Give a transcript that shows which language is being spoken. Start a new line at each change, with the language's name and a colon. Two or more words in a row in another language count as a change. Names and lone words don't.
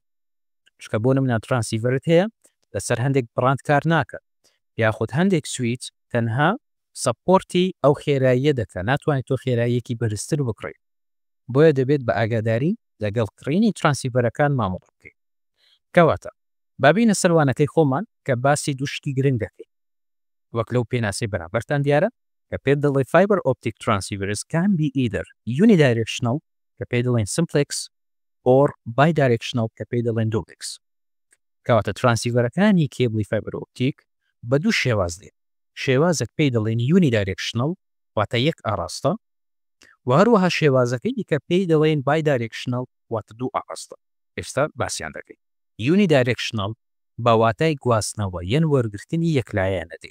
Central Kurdish: چکە بۆ نمونە ترانسیڤەرت هەیە لەسەر هەندێک بڕاند کار ناکە یاخود هەندێک سویچ تەنها سەپۆرتی ئەو خێراییە دەکە، ناتوانێت تۆ خێراییەکی بەرزتر بکڕیت. بۆیە دەبێت بە ئاگاداری لەگەڵ کڕینی ترانسیڤەرەکان مامەڵ بکەیت. کەواتە بابینە سەروانەکەی خۆمان کە باسی دووشتی گرنگ دەکەین. وەک لەو پێناسەی بەرامبەرتان دیارە کە پێ دەڵێ
English: fiber optic transceivers can be either unidirectional
Central Kurdish: کە پێی دەڵێن
English: simplex or bidirectional
Central Kurdish: کە پێی دەڵێن duplex. کەواتە ترانسیڤەرەکانی کێبڵی فایبەر ئۆپتیک بە دوو شێواز دێن. شێوازێک پێی دەڵێن unidirectional واتە یەک ئاڕاستە و هەروەها شێوازەکەی دیکە پێی دەڵێن bidirectional واتە دوو ئاڕاستە. ئێستا باسییان دەکەین. unidirectional بە واتای گواستنەوە یەن وەرگرتنی یەکلایەنە دێت.